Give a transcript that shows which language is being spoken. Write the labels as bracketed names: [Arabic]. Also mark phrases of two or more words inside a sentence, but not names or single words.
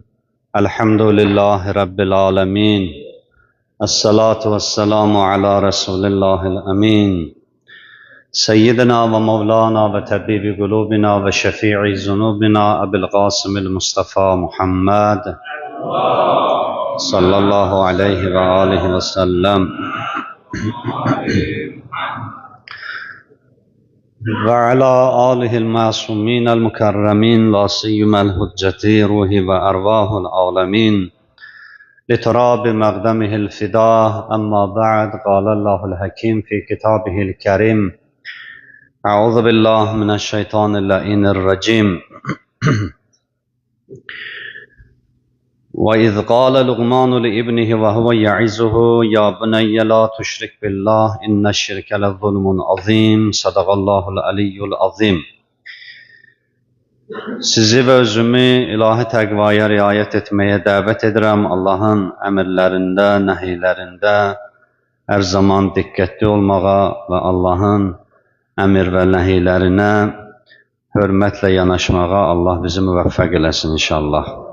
[Arabic] الحمد لله رب العالمين. والصلاة والسلام على رسول الله الأمين. سيدنا ومولانا وطبيب قلوبنا وشفيع ذنوبنا أبي القاسم المصطفى محمد صلى الله عليه وعليه وسلم. وعلى آله المعصومين المكرمين لا سيما الحجة روح وأرواح العالمين لتراب مقدمه الفداء. أما بعد، قال الله الحكيم في كتابه الكريم: أعوذ بالله من الشيطان اللعين الرجيم. وإذ قال لقمان لابنه وهو يعظه يا بني لا تشرك بالله إن الشرك لظلم عظيم. صدق الله العلي العظيم. [Azerbaijani] Sizi ve özümü ilahi təqvaya riayət etməyə dəvət edirəm. Allahın əmrlərində, nəhiylərində hər zaman diqqətli olmağa və Allahın əmr və nəhiylərinə hörmətlə yanaşmağa Allah bizi müvəffəq eləsin inşallah.